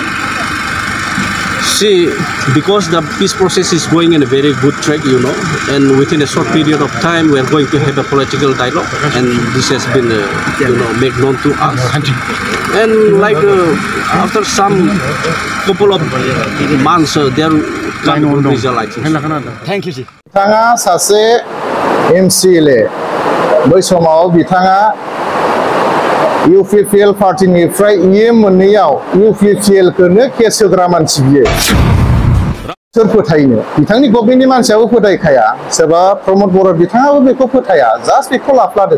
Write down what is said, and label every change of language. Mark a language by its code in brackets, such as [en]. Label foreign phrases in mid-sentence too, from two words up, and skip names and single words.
[en] See, because the peace process is going in a very good track, and within a short period of time, we are going to have a political dialogue, and this has been, made known to us. And after some couple of months, there will come good result, I think. Thank you, sir. [brx] बिथाङा सासे MCLA, बै समाव बिथाङा UPPL पार्टीनिफ्राय मोननैयाव UPPL-खौनो केस होग्रा मानसि बियो। सोर फोथायनो? बिथांनि गभर्नमेन्टनि मानसियाबो फोथायखाया, सोरबा प्रमद बर' बिथाङाबो बेखौ फोथाया, जास्ट बेखौ लाफ्लादों।